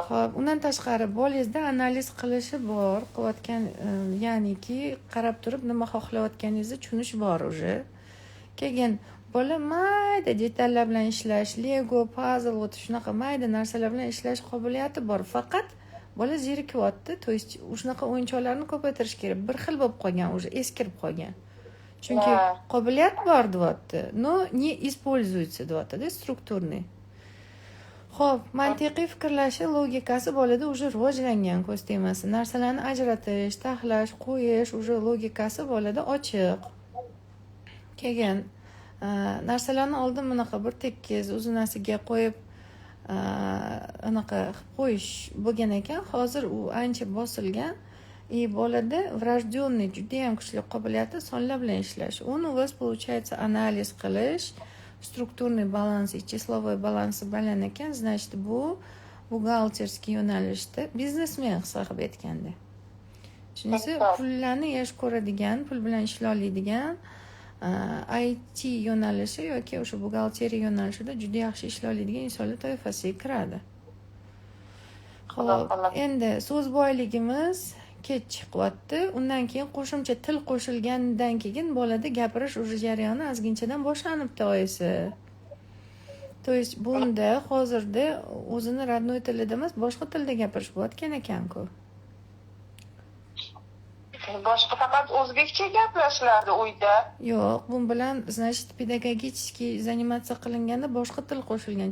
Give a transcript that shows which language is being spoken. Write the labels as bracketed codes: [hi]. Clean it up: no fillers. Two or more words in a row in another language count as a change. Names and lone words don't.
[uz] Xo'p, undan tashqari bolangizda analiz qilishi bor, qilayotgan, ya'niki qarab turib nima xohlayotganingizni tushunish bor уже. Keyin bola mayda detallar bilan ishlash, Lego, puzzle, shunaqa mayda narsalar bilan ishlash qobiliyati bor. Faqat bola zerikyapti, то есть shunaqa o'yinchoqlarni ko'paytirish kerak. Bir xil bo'lib qolgan, уже eskirib qolgan. Chunki qobiliyat bor deyapti, [ru] но не используется deyapti-da, strukturniy. [uz] Xo'p, mantiqiy fikrlashi, logikasi bolada уже rivojlangan, ko'z tegmasi. Narsalarni ajratish, taxlash, qo'yish, уже logikasi bolada ochiq. Keyin narsalarni oldin bunaqa bir tekis uzunasiga qo'yib anaqa qo'yish bo'lgan ekan, hozir u ancha bosilgan. Bolada врожденный juda ham kuchli qobiliyati sonlar bilan ishlash. [ru] У вас получается анализ [uz] qilish, strukturniy balansi, числовой balansi baland ekan, значит bu buxgalterskiy yo'nalishda biznesmen hisob etganda. Shunisi pullarni yaxshi ko'radigan, pul bilan ishlay oladigan IT yo'nalishi yoki o'sha buxgalteriya yo'nalishida juda yaxshi ishlay oladigan insonlar toifasiga kiradi. Xo'p, endi so'z boyligimiz kech chiqyapti. Undan keyin qo'shimcha til qo'shilgandan keyin bolada gapirish уже jarayoni ozginchadan boshlanibdi oyisi. [ru] То есть [uz] bunda hozirda o'zini родной tilida emas, boshqa tilda gapirish bo'layotgan ekan-ku. Boshqa faqat o'zbekcha gaplashiladi uyda. Yo'q, bu bilan [ru] значит pedagogический заниматься [uz] qilinganda boshqa til qo'shilgan.